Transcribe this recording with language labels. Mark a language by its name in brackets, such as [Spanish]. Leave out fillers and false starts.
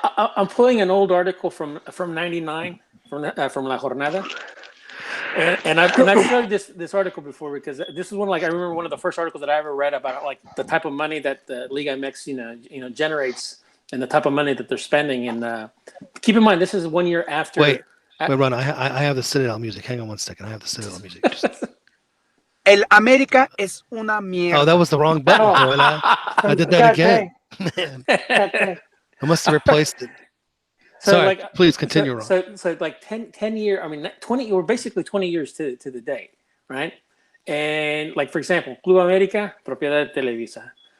[English] I'm pulling an old article from '99 from La Jornada, and I've showed this article before because this is I remember one of the first articles that I ever read about like the type of money that the Liga MX generates and the type of money that they're spending. And keep in mind, this is 1 year after. Wait, Ron, I have the Citadel music. Hang on one second. I have the Citadel music. [Spanish] El América es una mierda. [English] Oh, that was the wrong button. I did that again. Man, I must have replaced it. Sorry, please continue, Ron. So like 10 year, 20, or basically 20 years to the date, right? And like, for example, Club América, [Spanish] propiedad de Televisa.